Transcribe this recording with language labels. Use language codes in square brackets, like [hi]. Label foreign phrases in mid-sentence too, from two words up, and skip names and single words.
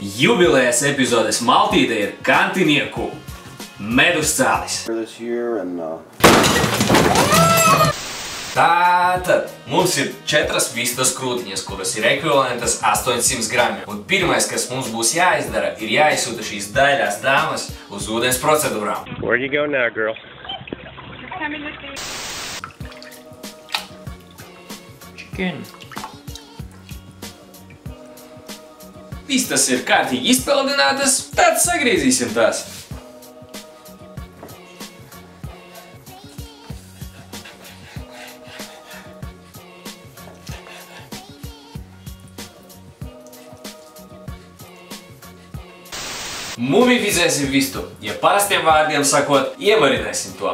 [lv] Jubilejas epizodes maltīte ir kantinieku medus cālis. Tātad, mums ir 4 vistas krūtiņas, kuras ir ekvivalentas 800 gramiem. Un pirmais, kas mums būs jāizdara, ir jāizsūta šīs daļās dāmas uz ūdens procedūrām. [en] Where you go now, girl? [lv] Chicken. Vistas ir kārtīgi izpeldinātas, tad sagriezīsim tās. Mumifizēsim vistu, ja parastiem vārdiem sakot, iemarinēsim to.